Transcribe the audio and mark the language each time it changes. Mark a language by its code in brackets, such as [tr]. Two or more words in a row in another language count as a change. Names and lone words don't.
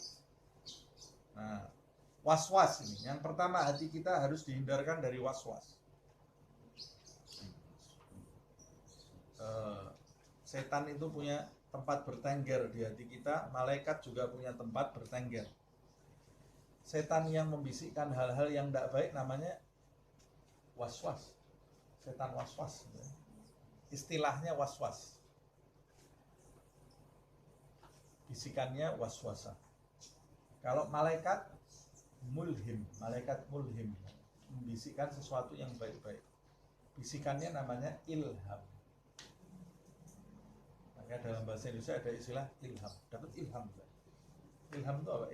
[id] Nah, was-was ini yang pertama, hati kita harus dihindarkan dari was-was. Setan itu punya tempat bertengger di hati kita, malaikat juga punya tempat bertengger. Setan yang membisikkan hal-hal yang tidak baik namanya was-was, setan was-was, istilahnya was-was, bisikannya was-wasa. Kalau malaikat mulhim, membisikkan sesuatu yang baik-baik, bisikannya namanya ilham. Maka dalam bahasa Indonesia ada istilah ilham, dapat ilham. Ilham itu apa?